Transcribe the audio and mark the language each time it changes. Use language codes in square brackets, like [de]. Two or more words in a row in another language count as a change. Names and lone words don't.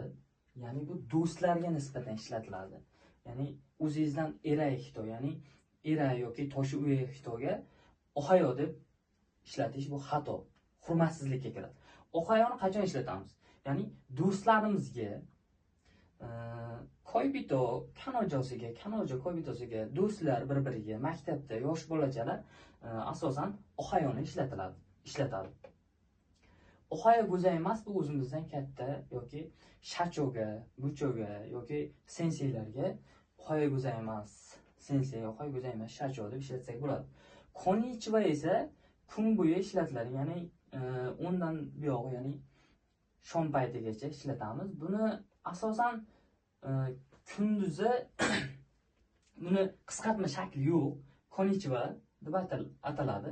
[uz] Ya'ni bu do'stlarga nisbatan ishlatiladi. Ya'ni o'zingizdan [ja] 偉い人, [uz] ya'ni era yoki [ja] 年上 [uz] xitoga ohayo deb ishlatish bu xato, hurmatsizlikka kiradi. Ohayoni qachon ishlatamiz? Ya'ni do'stlarimizga, koibito kanojosiga, kanoja koibitosiga, do'stlar bir-biriga, maktabda yosh bolachalar asosan ohayoni ishlatadi. [ja] おはようございます [uz] bu o'zimizdan katta yoki shachoga, buchoga yoki senseylarga [ja] おはようございます、先生、おはようございます、社長 [uz] deb ishlatsak bo'ladi. Konnichiwa esa kun bo'yi ishlatiladi, ya'ni 10 dan buyog'i, ya'ni shom paytigacha ishlatamiz. Buni asosan kunduzi buni qisqartma shakli yo'q, konnichiwa deb ataladi.